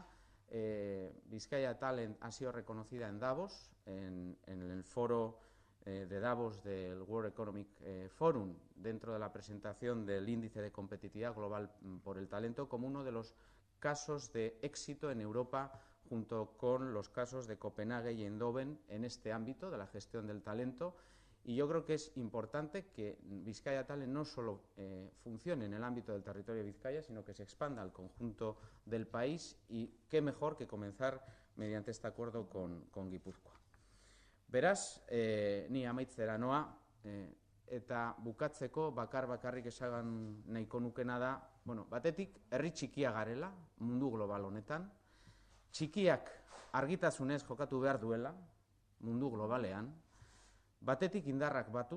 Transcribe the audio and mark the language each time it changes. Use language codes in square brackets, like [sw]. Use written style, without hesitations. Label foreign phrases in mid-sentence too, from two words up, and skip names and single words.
[es] Bizkaia Talent ha sido reconocida en Davos, en el foro de Davos del World Economic Forum, dentro de la presentación del índice de competitividad global por el talento, como uno de los casos de éxito en Europa, junto con los casos de Copenhague y Eindhoven en este ámbito de la gestión del talento. Y yo creo que es importante que Bizkaia Talent no solo funcione en el ámbito del territorio de Vizcaya, sino que se expanda al conjunto del país, y qué mejor que comenzar mediante este acuerdo con Guipúzcoa. [eu] Beraz, ni amaitzera noa, eta bukatzeko bakarrik esagan nahiko nukena da, batetik herri txikia garela mundu global honetan, txikiak argitasunez jokatu behar duela mundu globalean, batetik indarrak batuz,